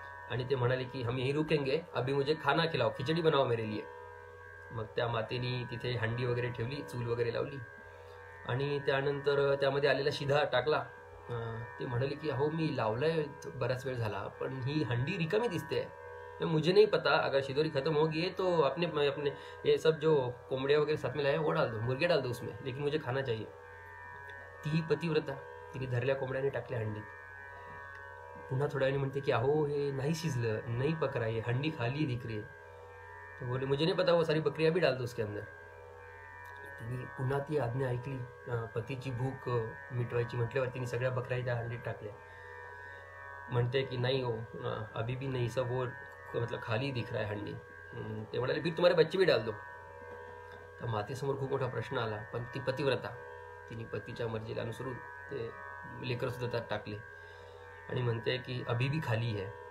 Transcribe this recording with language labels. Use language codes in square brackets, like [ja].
[mr] आणि ते म्हणाले की [hi] हम यही रुकेंगे, अभी मुझे खाना खिलाओ, खिचडी बनाओ मेरे लिए. [mr] मग त्या मातेनी तिथे हंडी वगैरे ठेवली, चूल वगैरे लावली आणि त्यानंतर त्यामध्ये आलेला शिधा टाकला. ते म्हणाले की अहो मी लावलाय बराच वेळ झाला, पण ही हंडी रिकामी दिसते. [hi] मुझे नहीं पता, अगर शिदोरी खत्म हो गई तो अपने ये सब जो कोंबड़िया वगैरह साथ में लाया वो डाल दो, मुर्गे डाल दो उसमें, लेकिन मुझे खाना चाहिए. [mr] ती पतिव्रता तिने धरल्या कोंबड्याने टाकल्या हंडीत. पुन्हा थोड्या वेळाने म्हणते की अहो हे नाही शिजलं, नाही [hi] पक रहा, ये हंडी खाली दिख रही है. तो बोले मुझे नहीं पता, वो सारी बकरियां भी डाल दो उसके अंदर. [mr] तिने पुन्हा ती आज्ञा ऐकली. पतीची भूक मिटवायची म्हटल्यावर तिने सगळ्या बकऱ्या त्या हंडीत टाकल्या. म्हणते की नाही हो, [hi] अभी भी नहीं, सब वो मतलब खाली दिख रहा है हंडी. [mr] ते म्हणाले [hi] फिर तुम्हारे बच्चे भी डाल दो. [mr] तर मातेसमोर खूप मोठा प्रश्न आला, पण ती पतिव्रता, तिने पतीच्या मर्जीला अनुसरून ते लेकर सुद्धा त्यात टाकले आणि म्हणते की [hi] अभी भी खाली है.